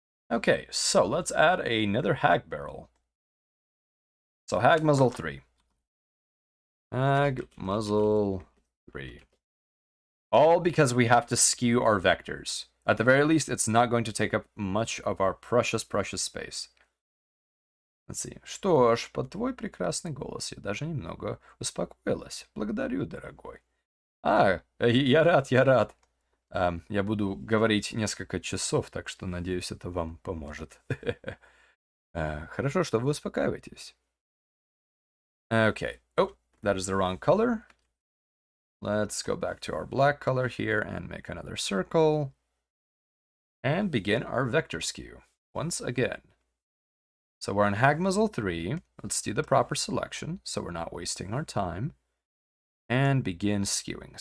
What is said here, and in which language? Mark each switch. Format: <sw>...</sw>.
<en>Okay, so let's add another hag barrel. So hag muzzle 3. Hag muzzle 3. All because we have to skew our vectors. At the very least, it's not going to take up much of our precious space. Let's see.</en> <ru>Что ж, под твой прекрасный голос я даже немного успокоилась. Благодарю, дорогой. Я рад. Я буду говорить несколько часов, так что, надеюсь, это вам поможет. Хорошо, что вы успокаиваетесь.</ru> <en>Okay. Oh, that is the wrong color. Let's go back to our black color here and make another circle. And begin our vector skew once again. So we're on hag muzzle 3. Let's do the proper selection so we're not wasting our time. And begin skewing.</en>